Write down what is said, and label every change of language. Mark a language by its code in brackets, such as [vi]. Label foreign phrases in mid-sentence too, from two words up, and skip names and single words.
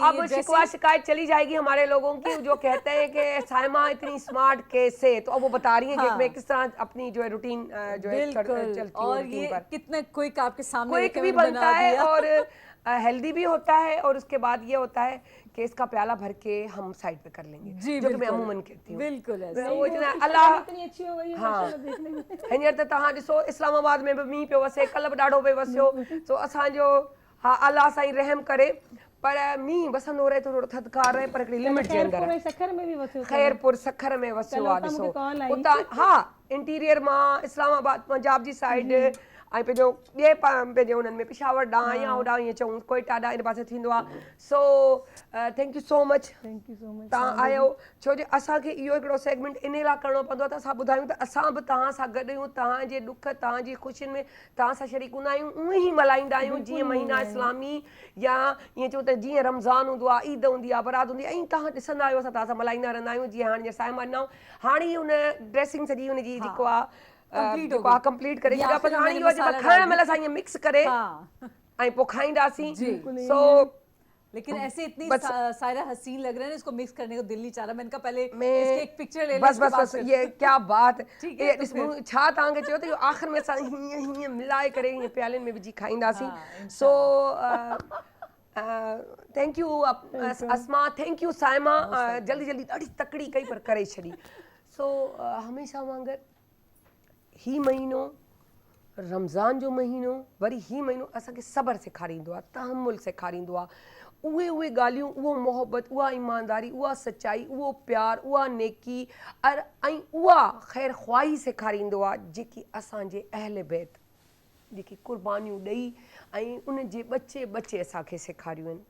[ur] اب شکوہ شکایت چلی جائے گی ہمارے لوگوں کی جو کہتے ہیں کہ صائمہ اتنی اسمارٹ کیسے، تو اب وہ بتا رہی ہیں کہ میں کس طرح اپنی جو ہے روٹین جو ہے چلتی ہوں. اور یہ کتنے کوئک آپ کے سامنے کوئک بھی بنتا ہے اور ہیلتھی بھی ہوتا ہے اور اس کے بعد یہ ہوتا ہے کہ اس کا پیالہ بھر کے ہم سائیڈ پہ کر لیں گے جو کہ میں عموماً کہتی ہوں. بالکل وہ اتنا اللہ اتنی اچھی ہو گئی ہے ماشاءاللہ دیکھنے میں. [sd] हींअर त तव्हां ॾिसो इस्लामाबाद में बि मींहुं पियो वसे, कल्ह बि ॾाढो पियो वसियो, सो असांजो हा अल्लाह साईं रहम करे पर मींहुं वसंदो रहे थोरो थधिकार रहे पर हिकिड़ी लिमिट जे अंदरि। ख़ैरपुर सखर में वसियो आहे ॾिसो उतां, हा इंटीरियर मां इस्लामाबाद पंजाब जी साइड ऐं पंहिंजो ॿिए पंहिंजे उन्हनि में पेशावर ॾांहुं या होॾां ईअं चऊं कोइटा ॾांहुं इन पासे थींदो आहे. [en] So thank you so much [sd] तव्हां आयो, छो जो असांखे इहो हिकिड़ो सेगमेंट इन लाइ करिणो पवंदो आहे त असां ॿुधायूं त असां बि तव्हां सां गॾु आहियूं, तव्हांजे ॾुख तव्हांजी ख़ुशियुनि में तव्हां सां शरीक हूंदा आहियूं, उअं ई मल्हाईंदा आहियूं जीअं महीना इस्लामी या ईअं चऊं त जीअं रमज़ान हूंदो आहे, ईद हूंदी आहे, बरात हूंदी आहे, ऐं तव्हां ॾिसंदा आहियो असां तव्हां सां मल्हाईंदा रहंदा आहियूं. जीअं हाणे साइमा ॾिनऊं, हाणे हुन ड्रेसिंग सॼी हुनजी जेको आहे कंप्लीट करे छॾियो, पर हाणे इहो जेको खाइण महिल असां ईअं मिक्स करे ऐं पोइ खाईंदासीं. [ur] سو لیکن ایسے اتنی سارا حسین لگ رہے ہیں، اس کو مکس کرنے کو دل نہیں چاہ رہا. میں نے کہا پہلے اس کی ایک پکچر لے لیں. بس یہ کیا بات. [sd] छा तव्हांखे चयो त इहो आख़िर में असां हीअं हीअं मिलाए करे हीअं प्यालनि में विझी खाईंदासीं. [en] So thank you [sd] अस्मा, [en] thank you [sd] साइमा, जल्दी जल्दी ॾाढी तकड़ी कई पर करे छॾी. सो हमेशह वांगुरु ही महीनो रमज़ान जो महीनो, वरी ही महीनो असांखे सब्र सेखारींदो आहे, तहमुल सेखारींदो आहे. उहे ॻाल्हियूं, उहो मोहबत, उहा ईमानदारी, उहा सचाई, उहो प्यार, उहा नेकी ऐं उहा ख़ैर ख़्वाही सेखारींदो आहे जेकी असांजे अहल बैत जेकी क़ुर्बानियूं ॾेई ऐं उनजे ॿचे ॿचे असांखे सेखारियूं आहिनि.